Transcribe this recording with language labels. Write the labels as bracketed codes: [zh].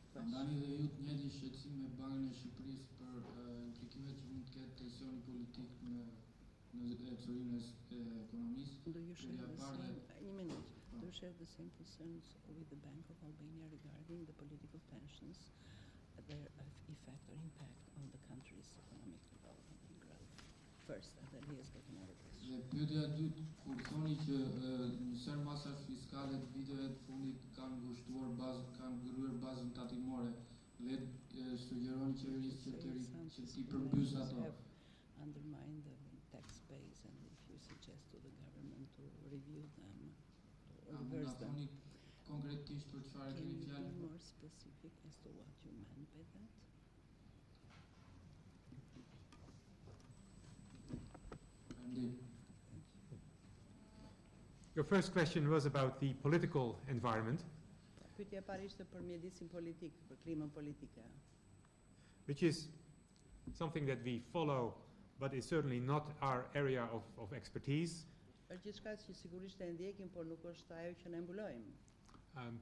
[sq] Ndani dhe ju të njëjtin shqetësim me Bankën e Shqipërisë për implikimet që mund të ketë tensioni politik në çorinë e ekonomisë. [en] Do you share the same concerns with the Bank of Albania regarding the political tensions, their effect or impact on the country's economic development and growth? First, and then he has got another question. [sq] Dhe pyetja e dytë, kur thoni që një sër masash fiskale të viteve të fundit kanë ngushtuar kanë ngryr bazën tatimore dhe sugjeroni qeverisë që ti përmbys ato. [en] Undermine the tax base, and if you suggest to the government to review them or reverse them. [sq] Konkretisht për çfarë keni [en] Can you [sq] fjalë? [en] be more specific as to what you meant by that? Your first question was about the political environment, [sq] Pyetja e parë ishte për mjedisin politik, për klimën politike. [en] which is something that we follow, but is certainly not our area of expertise. [sq] Është gjithçka që sigurisht e ndjekim, por nuk është ajo që ne mbulojmë.